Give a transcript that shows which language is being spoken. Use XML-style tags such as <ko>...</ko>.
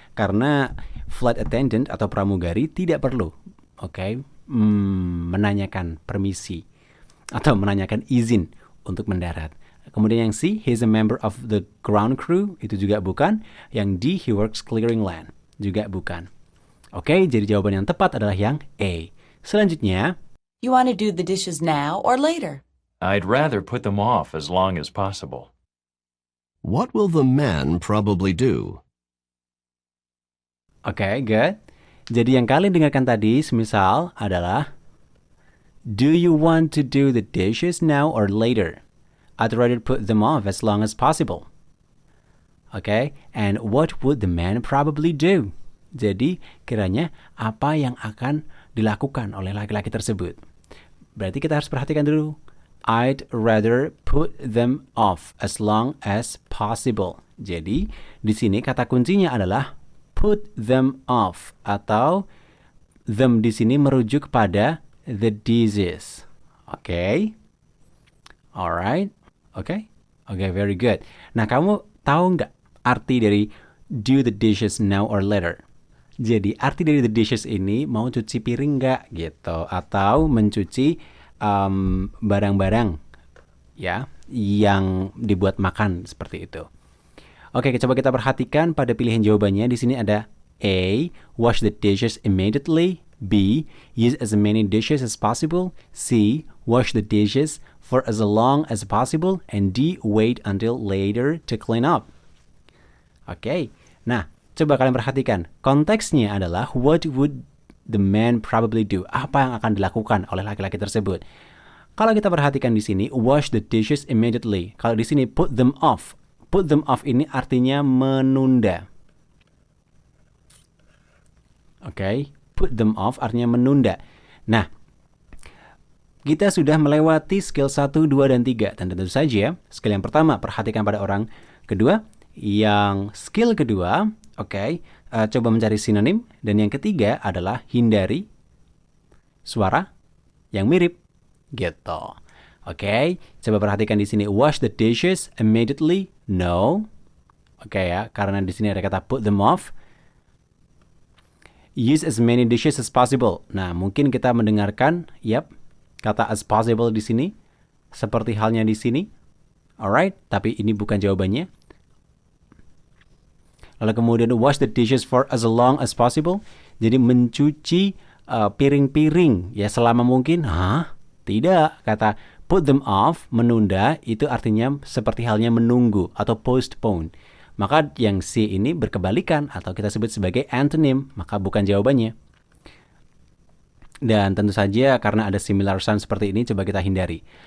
<id>Karena flight attendant atau pramugari tidak perlu menanyakan permisi atau menanyakan izin untuk mendarat. Kemudian yang C,</id> <en>he is a member of the ground crew,</en> <id>itu juga bukan. Yang D,</id> <en>he works clearing land,</en> <id>juga bukan. Oke, jadi jawaban yang tepat adalah yang A. Selanjutnya,</id> <en>You want to do the dishes now or later? I'd rather put them off as long as possible. What will the man probably do? oke, good.</en> <id>Jadi yang kalian dengarkan tadi, semisal adalah,</id> <en>do you want to do the dishes now or later? I'd rather put them off as long as possible. Okay, and what would the man probably do?</en> <id>Jadi, kiranya apa yang akan dilakukan oleh laki-laki tersebut? Berarti kita harus perhatikan dulu.</id> <en>I'd rather put them off as long as possible.</en> <id>Jadi, di sini kata kuncinya adalah</id> <en>put them off, atau them</en> <id>di sini merujuk pada</id> <en>the dishes. Okay? Alright? Okay? Okay, very good.</en> <id>Nah, kamu tahu nggak arti dari</id> <en>do the dishes now or later?</en> <id>Jadi, arti dari the dishes ini mau cuci piring nggak gitu, atau mencuci barang-barang ya yang dibuat makan seperti itu. Oke, coba kita perhatikan pada pilihan jawabannya. Di sini ada A,</id> <en>wash the dishes immediately. B, use as many dishes as possible. C, wash the dishes for as long as possible. And D, wait until later to clean up.</en> <id>Oke, nah coba kalian perhatikan. Konteksnya adalah</id> <en>what would the man probably do?</en> <id>Apa yang akan dilakukan oleh laki-laki tersebut? Kalau kita perhatikan di sini,</id> <en>wash the dishes immediately.</en> <id>Kalau di sini put them off. Put them off ini artinya menunda. Oke, put them off artinya menunda. Nah, kita sudah melewati skill 1, 2, dan 3. Dan tentu saja, skill yang pertama, perhatikan pada orang kedua. Yang skill kedua, coba mencari sinonim. Dan yang ketiga adalah hindari suara yang mirip. Gitu. Oke, coba perhatikan di sini.</id> <en>Wash the dishes immediately. No.</en> <id>Oke ya, karena di sini ada kata</id> <en>put them off. Use as many dishes as possible.</en> <id>Nah, mungkin kita mendengarkan, kata as possible di sini, seperti halnya di sini. Alright, tapi ini bukan jawabannya. Lalu kemudian</id> <en>wash the dishes for as long as possible.</en> <id>Jadi mencuci piring-piring ya selama mungkin. Tidak, kata put them off, menunda, itu artinya seperti halnya menunggu atau postpone. Maka yang C ini berkebalikan atau kita sebut sebagai antonym, maka bukan jawabannya. Dan tentu saja karena ada similar sound seperti ini, coba kita hindari.</id>